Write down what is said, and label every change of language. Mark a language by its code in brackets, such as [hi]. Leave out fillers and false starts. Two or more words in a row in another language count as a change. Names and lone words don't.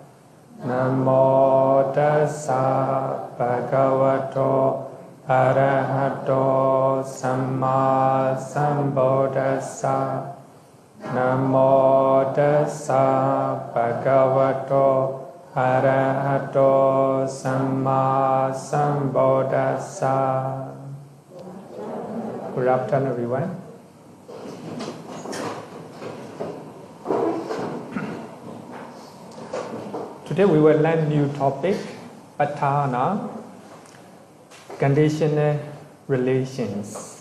[pi] Namo tassa bhagavato arahato samma sambuddhassa. Namo tassa bhagavato arahato samma sambuddhassa. [en] Good afternoon, everyone. Today we will learn new topic, Patthana, conditional relations.